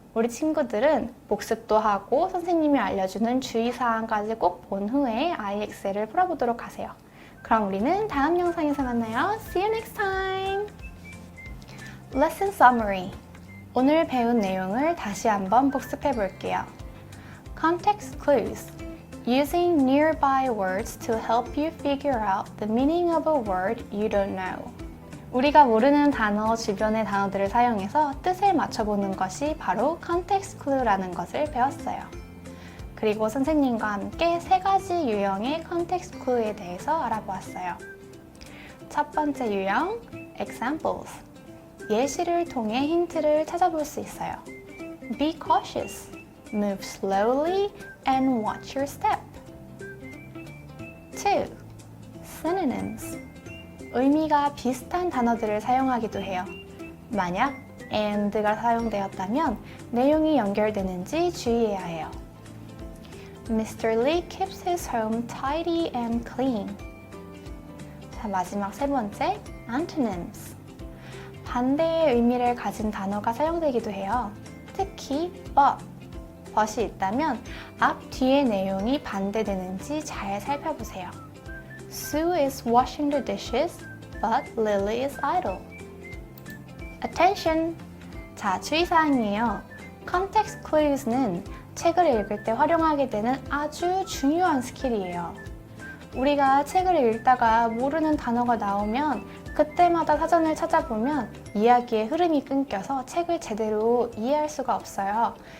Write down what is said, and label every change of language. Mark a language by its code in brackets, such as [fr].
[ko] 우리 친구들은 복습도 하고 선생님이 알려주는 주의사항까지 꼭 본 후에 IXL을 풀어보도록 하세요. 그럼 우리는 다음 영상에서 만나요. [en] See you next time! Lesson Summary. [ko] 오늘 배운 내용을 다시 한번 복습해 볼게요. [en] Context clues. Using nearby words to help you figure out the meaning of a word you don't know. [ko] 우리가 모르는 단어 주변의 단어들을 사용해서 뜻을 맞춰보는 것이 바로 context clue라는 것을 배웠어요. 그리고 선생님과 함께 세 가지 유형의 context clue에 대해서 알아보았어요. 첫 번째 유형, examples. 예시를 통해 힌트를 찾아볼 수 있어요. [en] Be cautious. Move slowly and watch your step. 2. Synonyms. [ko] 의미가 비슷한 단어들을 사용하기도 해요. 만약 and가 사용되었다면 내용이 연결되는지 주의해야 해요. [en] Mr. Lee keeps his home tidy and clean. [ko] 자, 마지막 세 번째, antonyms. 반대의 의미를 가진 단어가 사용되기도 해요. 특히 but이 있다면 앞, 뒤의 내용이 반대되는지 잘 살펴보세요. [en] Sue is washing the dishes, but Lily is idle. Attention! [ko] 자, 주의사항이에요. Context clues는 책을 읽을 때 활용하게 되는 아주 중요한 스킬이에요. 우리가 책을 읽다가 모르는 단어가 나오면 그때마다 사전을 찾아보면 이야기의 흐름이 끊겨서 책을 제대로 이해할 수가 없어요.